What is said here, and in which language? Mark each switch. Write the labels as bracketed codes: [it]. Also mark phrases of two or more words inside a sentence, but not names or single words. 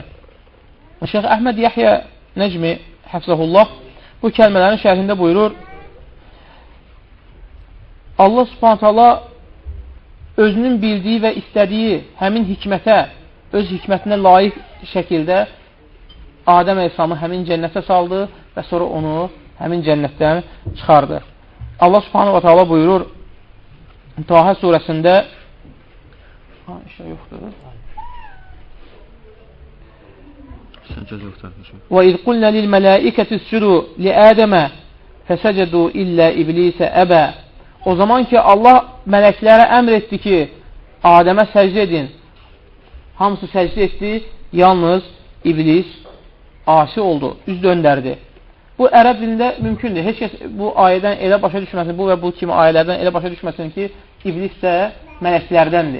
[az] Şeyx Əhməd Yəhyə Nəcmi Həfzəhullah bu kəlmələrin şərhində buyurur, Allah [ar] سبحانه تعالى [az] özünün bildiyi və istədiyi həmin hikmətə, öz hikmətinə layiq şəkildə Adəm əleyhissalamı həmin cənnətə saldı və sonra onu həmin cənnətdən çıxardı. Allah [ar] سبحانه تعالى [az] buyurur Taha surəsində [ar] وَإِذْ قُلْنَا لِلْمَلَائِكَةِ اسْجُدُوا لِآدَمَ فَسَجَدُوا إِلَّا إِبْلِيسَ أَبَى [az] O zaman ki Allah mələklərə əmr etdi ki Adəmə səcdə edin. Hamısı səcdə etdi, yalnız İblis asi oldu, üz döndərdi. Bu ərəb dilində mümkündür. Heç kəs bu ayədən elə başa düşməsin, bu və bu kimi ayələrdən elə başa düşməsin ki İblis də mələklərdəndir.